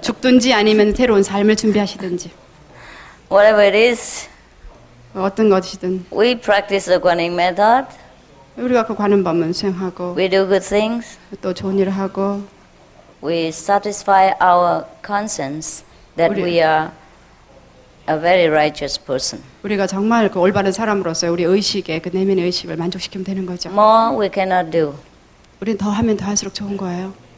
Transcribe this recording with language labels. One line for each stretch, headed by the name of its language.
Korean: 죽든지 아니면 새로운 삶을 준비하시든지.
English: Whatever it is,
Korean: 어떤 것이든
English: We practice the Guanyin method.
Korean: 우리가 그 관음법문 수행하고
English: We do good things.
Korean: 또 좋은 일을 하고
English: We satisfy our conscience that
Korean: 우리-
English: we are a very righteous person.
Korean: 우리가 정말 그 올바른 사람으로서 우리 의식에 그 내면의 의식을 만족시키면 되는 거죠.
English: More we cannot do.
Korean: 우리는 더 하면 더 할수록 좋은 거예요.